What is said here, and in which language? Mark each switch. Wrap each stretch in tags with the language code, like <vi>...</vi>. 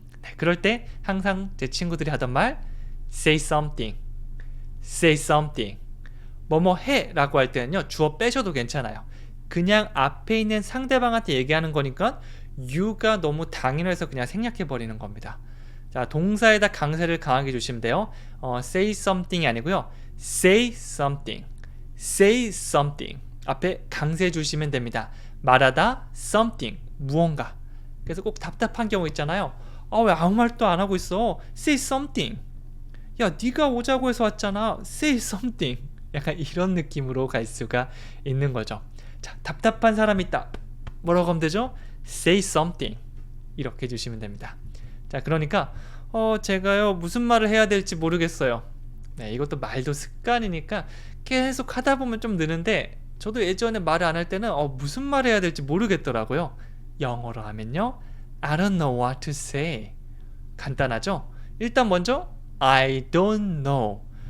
<ko>네, 그럴 때 항상 제 친구들이 하던 말</ko> <en>say something, say something.</en> <ko>뭐뭐 해 라고 할 때는요, 주어 빼셔도 괜찮아요. 그냥 앞에 있는 상대방한테 얘기하는 거니까 you가 너무 당연해서 그냥 생략해 버리는 겁니다. 자, 동사에다 강세를 강하게 주시면 돼요.</ko> <en>say something이</en> <ko>아니고요,</ko> <en>say something, say something.</en> <ko>앞에 강세 주시면 됩니다. 말하다 something, 무언가. 그래서 꼭 답답한 경우 있잖아요. 왜 아무 말도 안 하고 있어?</ko> <en>say something.</en> <ko>야, 네가 오자고 해서 왔잖아.</ko> <en>say something.</en> <ko>약간 이런 느낌으로 갈 수가 있는 거죠. 자, 답답한 사람이 있다. 뭐라고 하면 되죠?</ko> <en>say something.</en> <ko>이렇게 해주시면 됩니다. 자, 그러니까 제가요 무슨 말을 해야 될지 모르겠어요. 네, 이것도 말도 습관이니까 계속 하다 보면 좀 느는데, 저도 예전에 말을 안 할 때는 무슨 말을 해야 될지 모르겠더라고요. 영어로 하면요,</ko> <en>I don't know what to say.</en> <ko>간단하죠? 일단 먼저</ko> <en>I don't know.</en>